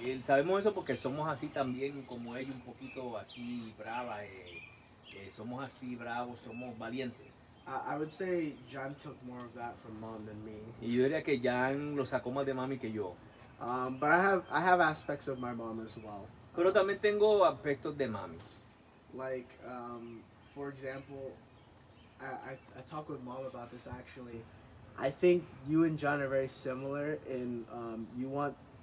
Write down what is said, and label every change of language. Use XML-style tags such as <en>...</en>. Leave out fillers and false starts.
<es>Sabemos eso porque somos así también como ella, un poquito así brava. Somos así bravos, somos valientes.</es> <en>I would say John took more of that from mom than me.</en> <es>Y yo diría que Jan lo sacó más de mami que yo.</es> <en>But I have aspects of my mom as well.</en> <es>Pero también tengo aspectos de mami.</es> <en>Like, for example, I talked with mom about this actually. I think you and John are very similar in you want</en>